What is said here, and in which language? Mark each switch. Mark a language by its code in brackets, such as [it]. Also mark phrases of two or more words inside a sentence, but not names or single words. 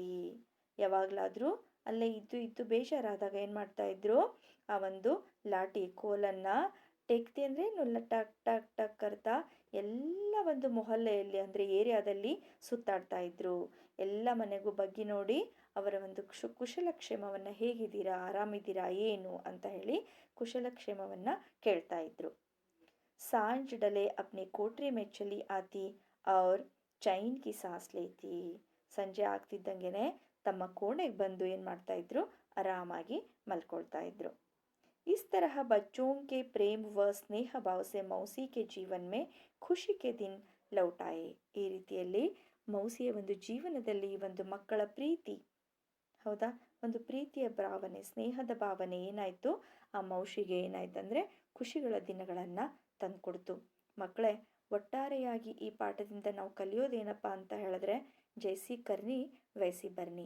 [kn] ಯಾವಾಗಲಾದರೂ ಅಲ್ಲೇ ಇದ್ದು ಬೇಜಾರಾದಾಗ ಏನು ಮಾಡ್ತಾ ಇದ್ರು, ಆ ಒಂದು ಲಾಟಿ ಕೋಲನ್ನು ಟೇಕ್ತಿ ಅಂದರೆ [hi] टक टक टक करता [kn] ಎಲ್ಲ ಒಂದು ಮೊಹಲ್ಲೆಯಲ್ಲಿ ಅಂದರೆ ಏರಿಯಾದಲ್ಲಿ ಸುತ್ತಾಡ್ತಾ ಇದ್ರು. ಎಲ್ಲ ಮನೆಗೂ ಬಗ್ಗಿ ನೋಡಿ ಅವರ ಒಂದು ಕುಶಲಕ್ಷೇಮವನ್ನು, ಹೇಗಿದ್ದೀರಾ, ಆರಾಮಿದ್ದೀರಾ, ಏನು ಅಂತ ಹೇಳಿ ಕುಶಲಕ್ಷೇಮವನ್ನು ಕೇಳ್ತಾ ಇದ್ರು. [hi] सांझ डले अपने कोठरी में चली आती और चैन की सांस लेती. [kn] ಸಂಜೆ ಆಗ್ತಿದ್ದಂಗೆನೆ ತಮ್ಮ ಕೋಣೆಗೆ ಬಂದು ಏನು ಮಾಡ್ತಾ ಇದ್ರು, ಆರಾಮಾಗಿ ಮಲ್ಕೊಳ್ತಾ ಇದ್ರು. [hi] इस तरह बच्चों के प्रेम व स्नेह भाव से मौसी के जीवन में खुशी के दिन लौट आए. [kn] ಈ ರೀತಿಯಲ್ಲಿ ಮೌಸಿಯ ಒಂದು ಜೀವನದಲ್ಲಿ ಒಂದು ಮಕ್ಕಳ ಪ್ರೀತಿ, ಹೌದಾ, ಒಂದು ಪ್ರೀತಿಯ ಭಾವನೆ, ಸ್ನೇಹದ ಭಾವನೆ ಏನಾಯಿತು, ಆ ಮೌಸಿಗೆ ಏನಾಯ್ತು ಅಂದರೆ ಖುಷಿಗಳ ದಿನಗಳನ್ನು ತಂದುಕೊಡ್ತು. ಮಕ್ಕಳೇ, ಒಟ್ಟಾರೆಯಾಗಿ ಈ ಪಾಠದಿಂದ ನಾವು ಕಲಿಯೋದೇನಪ್ಪ ಅಂತ ಹೇಳಿದ್ರೆ, [hi] जैसी करनी वैसी भरनी.